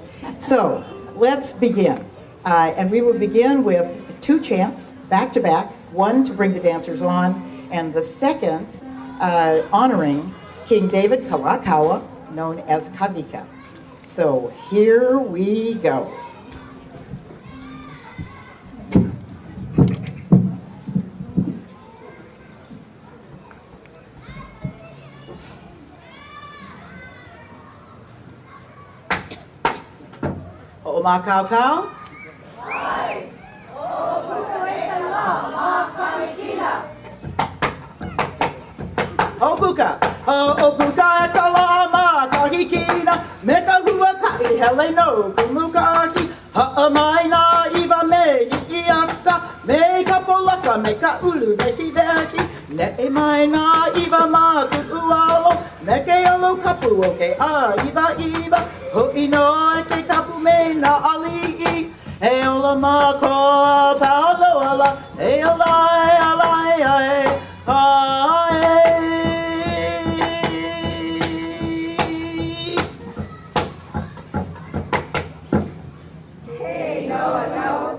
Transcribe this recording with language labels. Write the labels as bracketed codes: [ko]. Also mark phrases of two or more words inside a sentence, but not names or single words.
[en] So let's begin. And we will begin with two chants back to back, one to bring the dancers on, and the second honoring King David Kalakaua, known as Kavika. So here we go. [haw] O makau. Ai. O puka ma kamikina. O puka kala ma kahikina. Me ka hua kai hele no kumukaki. Ha'amai na iwa me iiaka. Me ka polaka me ka ulu vehi vehi. Ne e mai na iwa ma ku'ualo. Me ke alo kapu o ke a iwa. Ho'i no e ke kapu me na ali'i. E ola ma ko paolo ala. E ola e ala e Hey no no.